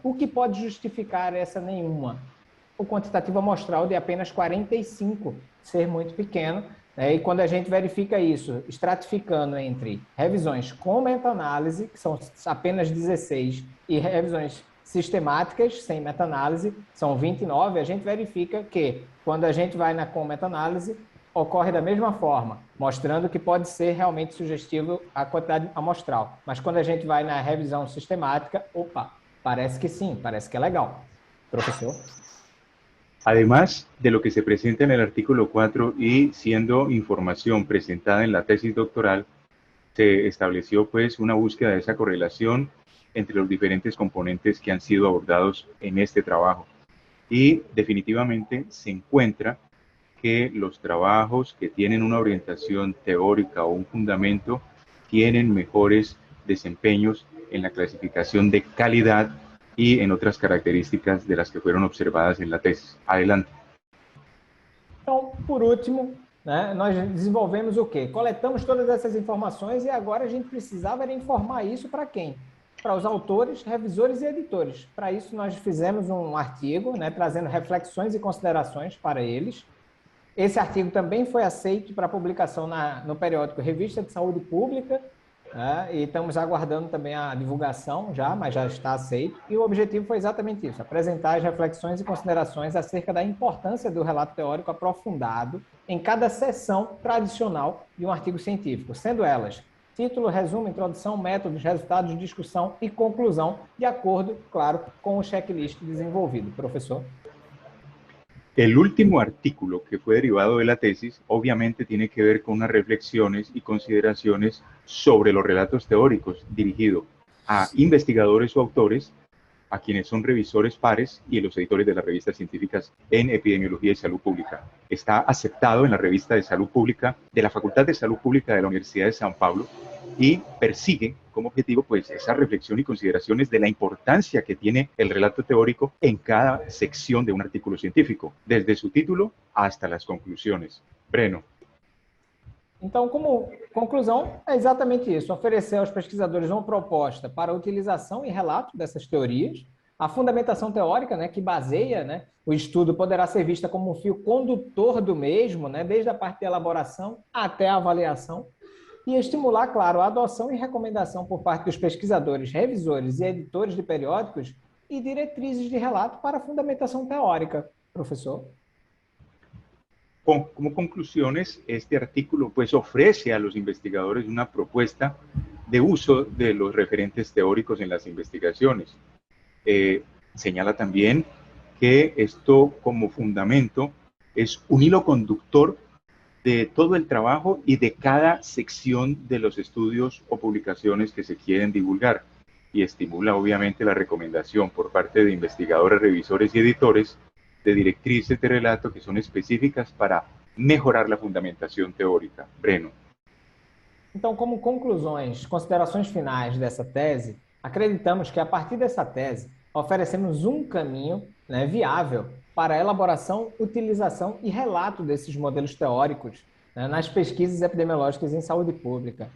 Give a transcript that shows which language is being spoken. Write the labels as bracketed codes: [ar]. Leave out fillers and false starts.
[pt] O que pode justificar essa nenhuma? O quantitativo amostral de apenas 45 ser muito pequeno, né? E quando a gente verifica isso, estratificando entre revisões com meta-análise, que são apenas 16, e revisões sistemáticas, sem meta-análise, são 29, a gente verifica que, quando a gente vai com meta-análise, ocorre da mesma forma, mostrando que pode ser realmente sugestivo a quantidade amostral. Mas quando a gente vai na revisão sistemática, parece que sim, parece que é legal. [es] Profesor? Además de lo que se presenta en el artículo 4 y siendo información presentada en la tesis doctoral, se estableció pues una búsqueda de esa correlación entre los diferentes componentes que han sido abordados en este trabajo. Y definitivamente se encuentra que los trabajos que tienen una orientación teórica o un fundamento tienen mejores desempeños en la clasificación de calidad y en otras características de las que fueron observadas en la tesis. Adelante. [pt] Então, por último, né, nós desenvolvemos o quê? Coletamos todas essas informações e agora a gente precisava informar isso para quem? Para os autores, revisores e editores. Para isso, nós fizemos um artigo, né, trazendo reflexões e considerações para eles. Esse artigo também foi aceito para publicação no periódico Revista de Saúde Pública, e estamos aguardando também a divulgação mas já está aceito. E o objetivo foi exatamente isso, apresentar as reflexões e considerações acerca da importância do relato teórico aprofundado em cada seção tradicional de um artigo científico, sendo elas título, resumo, introdução, métodos, resultados, discussão e conclusão, de acordo, claro, com o checklist desenvolvido. Professor? [es] El último artículo que fue derivado de la tesis obviamente tiene que ver con unas reflexiones y consideraciones sobre los relatos teóricos dirigido a investigadores o autores, a quienes son revisores pares y los editores de las revistas científicas en epidemiología y salud pública. Está aceptado en la revista de salud pública de la Facultad de Salud Pública de la Universidad de San Pablo y persigue como objetivo pues esa reflexión y consideraciones de la importancia que tiene el relato teórico en cada sección de un artículo científico, desde su título hasta las conclusiones. Breno. [pt] Então, como conclusão, é exatamente isso, oferecer aos pesquisadores uma proposta para a utilização e relato dessas teorias, a fundamentação teórica, né, que baseia, né, o estudo poderá ser vista como um fio condutor do mesmo, né, desde a parte de elaboração até a avaliação, e estimular, claro, a adoção e recomendação por parte dos pesquisadores, revisores e editores de periódicos e diretrizes de relato para a fundamentação teórica. Professor? [es] Como conclusiones, este artículo pues ofrece a los investigadores una propuesta de uso de los referentes teóricos en las investigaciones. Señala también que esto como fundamento es un hilo conductor de todo el trabajo y de cada sección de los estudios o publicaciones que se quieren divulgar, y estimula obviamente la recomendación por parte de investigadores, revisores y editores de directrices de relato que son específicas para mejorar la fundamentación teórica. Breno. [pt] Então, como conclusões, considerações finais dessa tese, Acreditamos que, a partir dessa tese, oferecemos um caminho, né, viável para a elaboração, utilização e relato desses modelos teóricos, né, nas pesquisas epidemiológicas em saúde pública.